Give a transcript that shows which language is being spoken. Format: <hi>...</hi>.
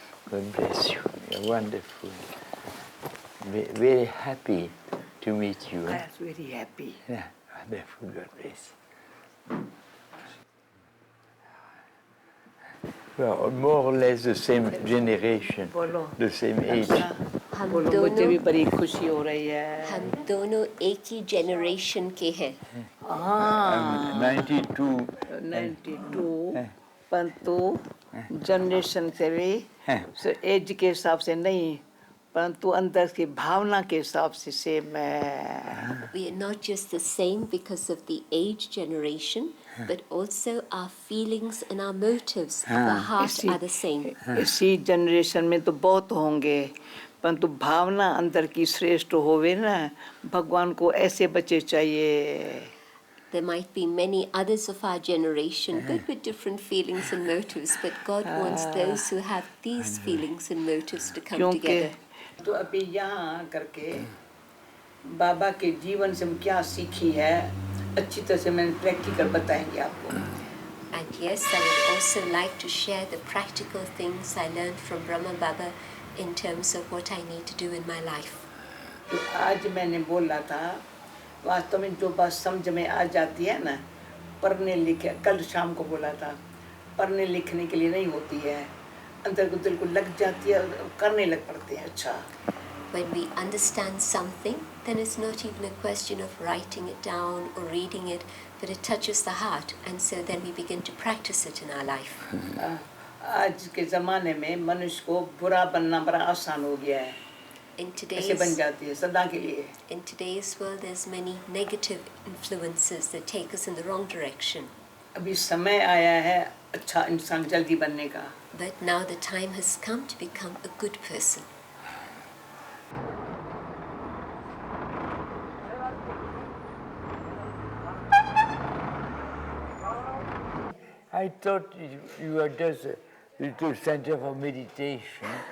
<en>God bless you. You're wonderful. Very happy to meet you. I was very happy. Yeah, wonderful. God bless. We are more or less the same generation, the same age.</en> <hi>हम मुझे भी बड़ी खुशी हो रही है. हम दोनों एक ही generation के हैं.</hi> <en>I'm 92.</en> <hi>92 परंतु जनरेशन से भी एज के हिसाब से नहीं, परंतु अंदर की भावना के हिसाब से सेम है.</hi> <en>We are not just the same because of the age generation, but also our feelings and our motives of the heart are the same.</en> <hi>इसी जनरेशन में तो बहुत होंगे, परंतु भावना अंदर की श्रेष्ठ होवे ना, भगवान को ऐसे बच्चे चाहिए.</hi> <en>There might be many others of our generation, but with different feelings and motives. But God wants those who have these feelings and motives to come together.</en> <hi>तो अभी यहाँ करके बाबा के जीवन से हम क्या सीखी है, अच्छी तरह से मैंने प्रैक्टिकल बताएंगे आपको.</hi> <en>And yes, I would also like to share the practical things I learned from Brahma Baba in terms of what I need to do in my life.</en> <hi>तो आज मैंने बोला था, वास्तव में जो बात समझ में आ जाती है ना, पढ़ने लिखे, कल शाम को बोला था, पढ़ने लिखने के लिए नहीं होती है, अंदर को दिल को लग जाती है, करने लग पड़ते हैं. अच्छा.</hi> <en>When we understand something, then it's not even a question of writing it down or reading it, but it touches the heart, and so then we begin to practice it in our life.</en> <hi>आज के ज़माने में मनुष्य को बुरा बनना बड़ा आसान हो गया है. ऐसे बन जाती है सदा के लिए.</hi> <en>In today's world, there's many negative influences that take us in the wrong direction.</en> <hi>अभी समय आया है अच्छा इंसान जल्दी बनने का.</hi> <en>But now the time has come to become a good person. I thought you were just a little center for meditation.</en>